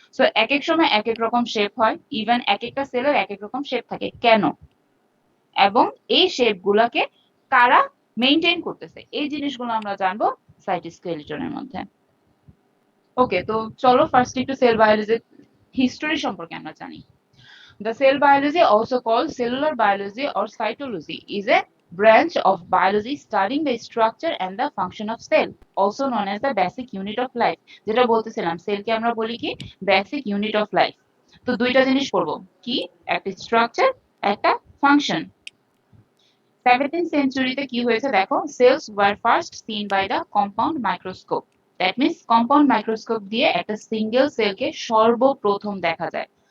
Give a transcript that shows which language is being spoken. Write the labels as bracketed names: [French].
[Bangla] So এক এক সময় এক এক রকম শেপ হয়, ইভেন এক একটা সেলের এক এক রকম শেপ থাকে কেন, এবং এই শেপ গুলাকে কারা মেইনটেইন করতেছে, এই জিনিসগুলো আমরা জানবো সাইটোস্কেলিটনের মধ্যে। ওকে, তো চলো ফার্স্ট একটু সেল বায়োলজির হিস্টোরি সম্পর্কে আমরা জানি। [English] The cell biology, also called cellular biology or cytology, is a branch of biology studying the structure and the function of cell, also known as the basic unit of life. [Bangla] যেটা বলতেছিলাম, সেলকে আমরা বলি কি basic unit of life. তো দুইটা জিনিস পড়বো, কি একটা স্ট্রাকচার, একটা ফাংশন। [English] 17th [Bangla] সেঞ্চুরিতে কি হয়েছে দেখো, [English] Cells were first seen by the compound microscope. [Bangla] That means compound microscope দিয়ে একটা সিঙ্গেল সেলকে সর্বপ্রথম দেখা যায়।